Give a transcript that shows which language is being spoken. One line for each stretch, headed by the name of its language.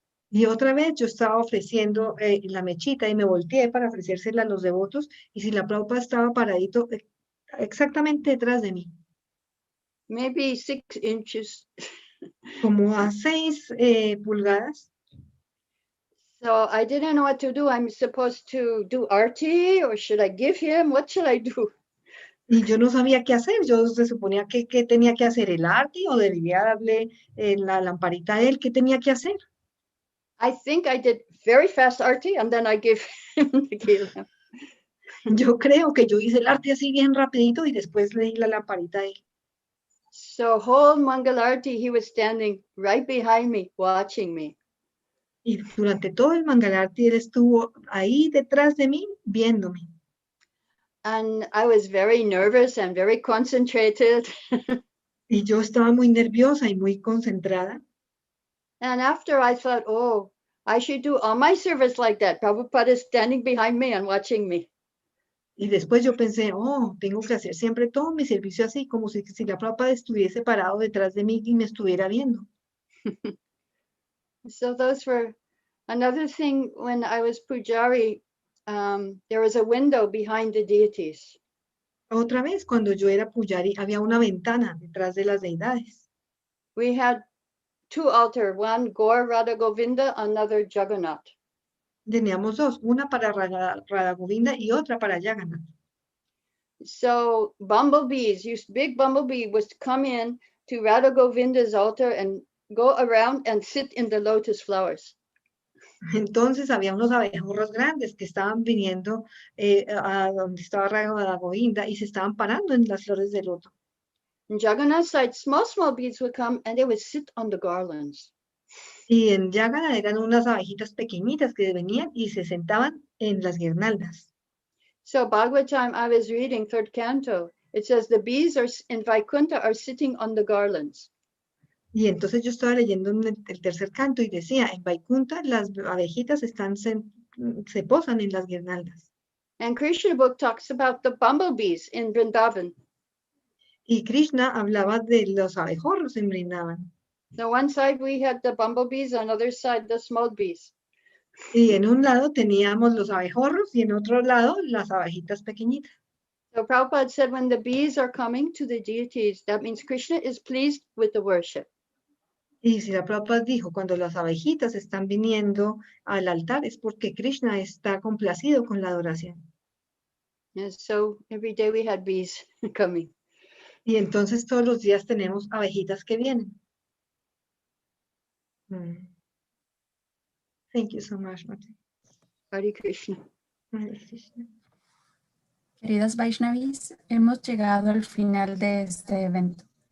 Spanish: Y otra vez yo estaba ofreciendo la mechita y me volteé para ofrecérsela a los devotos y Srila Prabhupada estaba paradito exactamente detrás de mí.
English: Maybe 6 inches.
Spanish: como a 6 pulgadas.
English: So I didn't know what to do. I'm supposed to do arti, or should I give him? What should I do?
Spanish: Y yo no sabía qué hacer. Yo se suponía que tenía que hacer el arti o debía darle la lamparita a él. ¿Qué tenía que hacer?
English: I think I did very fast arti, and then I gave him the kelam.
Spanish: Yo creo que yo hice el arti así bien rapidito y después le di la lamparita a él.
English: So whole Mangalarti, he was standing right behind me, watching me.
Spanish: Y durante todo el Mangalarti él estuvo ahí detrás de mí, viéndome.
English: And I was very nervous and very concentrated.
Spanish: Y yo estaba muy nerviosa y muy concentrada.
English: And after I thought, oh, I should do all my service like that. Prabhupada is standing behind me and watching me.
Spanish: Y después yo pensé, oh, tengo que hacer siempre todo mi servicio así, como si la Prabhupada estuviese parado detrás de mí y me estuviera viendo.
English: So those were another thing. When I was pujari, there was a window behind the deities.
Spanish: Otra vez, cuando yo era pujari, había una ventana detrás de las deidades.
English: We had 2 altars, one Gaur Radha Govinda, another Jagannath.
Spanish: Teníamos 2, una para Radha Govinda y otra para Jagannath.
English: So bumblebees, big bumblebee was to come in to Radha Govinda's altar and go around and sit in the lotus flowers.
Spanish: Entonces había unos abejorros grandes que estaban viniendo a donde estaba Radha Govinda y se estaban parando en las flores de loto.
English: In Jagannath's side, small bees would come and they would sit on the garlands.
Spanish: Y en Jagannath eran unas abejitas pequeñitas que venían y se sentaban en las guirnaldas.
English: So Bhagavatam, I was reading 3rd canto. It says the bees are in Vaikuntha are sitting on the garlands.
Spanish: Y entonces yo estaba leyendo el tercer canto y decía, en Vaikuntha las abejitas se posan en las guirnaldas.
English: And Krishna book talks about the bumblebees in Vrindavan.
Spanish: Y Krishna hablaba de los abejorros en Vrindavan.
English: So one side we had the bumblebees, on the other side the small bees.
Spanish: Y en un lado teníamos los abejorros y en otro lado las abejitas pequeñitas.
English: So Prabhupada said when the bees are coming to the deities, that means Krishna is pleased with the worship.
Spanish: Y Srila Prabhupada dijo, cuando las abejitas están viniendo al altar es porque Krishna está complacido con la adoración.
English: And so every day we had bees coming.
Spanish: Y entonces todos los días tenemos abejitas que vienen.
English: Thank you so much, Martin. Hare Krishna. Hare Krishna.
Spanish: Queridas Vaishnavis, hemos llegado al final de este evento.